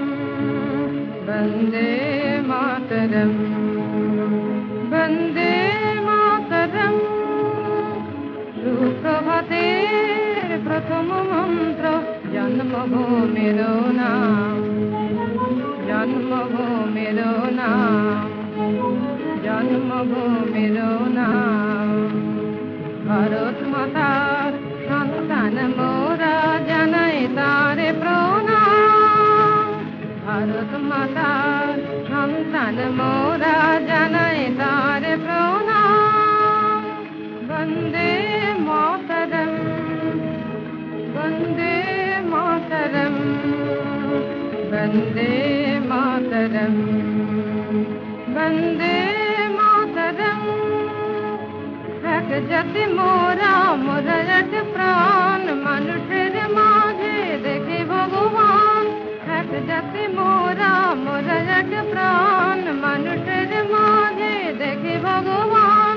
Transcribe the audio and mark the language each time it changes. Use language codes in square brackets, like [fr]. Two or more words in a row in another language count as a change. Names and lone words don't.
[sa] वन्दे मातरम् वन्दे मातरम्। [bn] সুপ্রভাতের প্রথম মন্ত্র জন্মভূমিরও নাম, জন্মভূমিরও নাম, জন্মভূমিরও নাম। ভারত মাতার সন্তান মোরা জানাই তারে প্রণাম, ভারত মাতার সন্তান মোরা জানাই তারে প্রণাম। [sa] বন্দে মাতরম वन्दे मातरम् वन्दे मातरम्। বন্দে মাতরম। [bn] এক জাতি মোরা, মোরা এক প্রাণ, মানুষের মাঝে দেখি ভগবান। এক জাতি মোরা, মোরা এক প্রাণ, মানুষের মাঝে দেখি ভগবান।